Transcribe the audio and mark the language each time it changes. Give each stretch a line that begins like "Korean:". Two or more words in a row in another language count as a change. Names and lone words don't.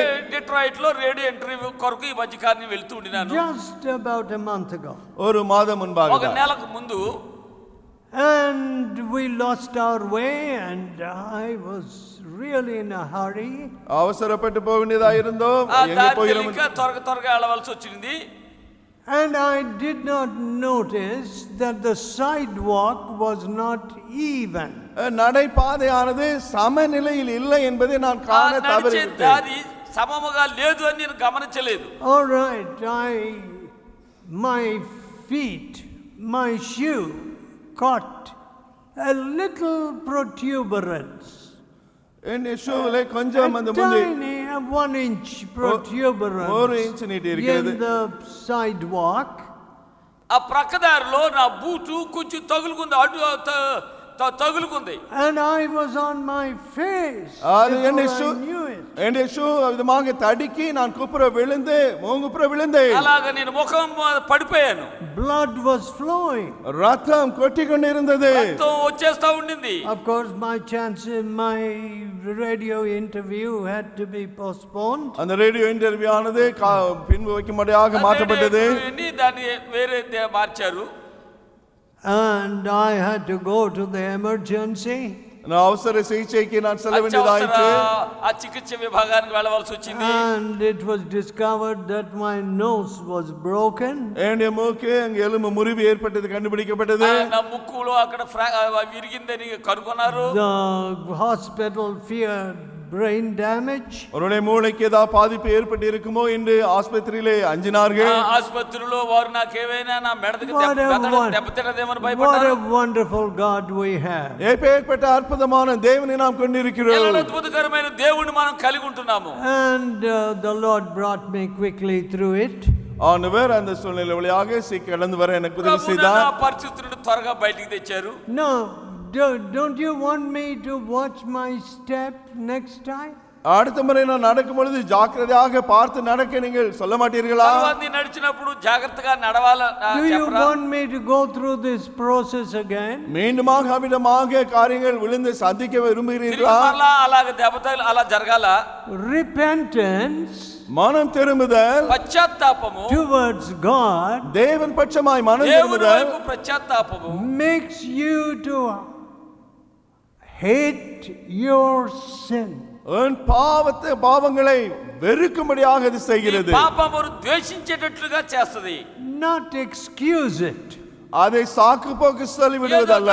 Telugu: డెట్రాయిట్ లో
English: radio interview
Telugu: కొరకు ఈ మధ్య కాలం వెళ్తూ ఉండినాను.
English: Just about a month ago.
Tamil: ஒரு மாதம் முன்பாக.
Telugu: ఒక నెలకు ముందు.
English: And we lost our way and I was really in a hurry.
Tamil: அவசரப்பட்டு போக வேண்டியதா இருந்தோம். எங்க போகிறோம்?
Telugu: త్వరగా వెళ్ళవలసి వచ్చింది.
English: And I did not notice that the sidewalk was not even.
Tamil: நடைபாதையானது சமநிலையில் இல்லை என்பதை நான் காண தவறிவிட்டேன்.
Telugu: దారి సమముగా లేదు అని నేను గమనించలేదు.
English: All right, my feet, my shoe caught a little protuberance.
Tamil: என் ஷூவிலே கொஞ்சம் அந்த முந்தி
English: 1 inch protuberance.
Tamil: 1 inch நீட்டி இருக்கிறது.
English: In the sidewalk.
Telugu: ఆ ప్రక్కదారిలో నా బూటు కొంచెం తగులుకుంది, అడ్డు తగులుకుంది.
English: And I was on my face.
Tamil: அது என் ஷூ விதமாக தடுக்கி நான் குப்புற விழுந்தேன்.
Telugu: అలాగా నేను ముఖం పడిపోయాను.
English: Blood was flowing.
Tamil: ரத்தம் கொட்டிக்கொண்டிருந்தது.
Telugu: రక్తం వచ్చేస్తా ఉండింది.
English: Of course my radio interview had to be postponed.
Tamil: அந்த
English: radio interview
Tamil: ஆனது பின்பு வைக்கும்படியாக மாற்றப்பட்டது.
Telugu: దాన్ని వేరే మార్చారు.
English: And I had to go to the emergency.
Tamil: நான் அவசர சிகிச்சைக்கு நான் செல்ல வேண்டியதாயிற்று.
Telugu: ఆ చికిత్స విభాగానికి వెళ్ళవలసి వచ్చింది.
English: And it was discovered that my nose was broken.
Tamil: என்னுடைய மூக்கு அங்க எலும்பு முறிவு ஏற்பட்டது கண்டுபிடிக்கப்பட்டது.
Telugu: నా ముక్కులో అక్కడ విరిగిందని కనుగొన్నారు.
English: The hospital feared brain damage.
Tamil: அவருடைய மூளைக்கு ஏதாவது பாதிப்பு ஏற்பட்டு இருக்குமோ என்று ஆஸ்பத்திரியிலே அஞ்சினார்கள்.
Telugu: ఆసుపత్రిలో వారు నాకేమైనా నా మెడకు దెబ్బతిన్నదేమని
English: What
Telugu: భయపడ్డారు.
English: a wonderful God we have.
Tamil: எப்பேற்பட்ட அற்புதமான தேவனை நாம் கொண்டிருக்கிறோம்.
Telugu: ఎంత అద్భుతకరమైన దేవుణ్ణి మనం కలిగి ఉంటున్నాము.
English: And the Lord brought me quickly through it.
Tamil: ஆண்டவர் அந்த சூழ்நிலை வழியாக கடந்து வர எனக்கு உதவி செய்தார்.
Telugu: ఆ పరిస్థితులను త్వరగా బయటికి తెచ్చారు.
English: No, don't you want me to watch my step next time?
Tamil: அடுத்த முறை நான் நடக்கும் பொழுது ஜாக்கிரதையாக பார்த்து நடக்க நீங்கள் சொல்ல மாட்டீர்களா?
Telugu: తరువాత నడిచినప్పుడు జాగ్రత్తగా నడవాలా
English: Do you want me to go through this process again?
Tamil: மீண்டுமாக அவிதமாக காரியங்கள் விழுந்து சந்திக்க விரும்புகிறீர்களா?
Telugu: అలాగ దెబ్బతలు అలా జరగాల.
English: Repentance,
Tamil: மனம் திரும்புதல்,
Telugu: పశ్చాత్తాపము
English: towards God,
Tamil: தேவன் பட்சமாய் மனம்
Telugu: దేవుని
Tamil: திரும்புதல்
Telugu: వైపు పశ్చాత్తాపము
English: makes you to hate your sin.
Tamil: உன் பாவங்களை வெறுக்கும்படியாக இது செய்கிறது.
Telugu: పాపమును ద్వేషించేటట్లుగా చేస్తది.
English: Not excuse it.
Tamil: அதை சாக்கு போக்கு சொல்லி விடுவதல்ல.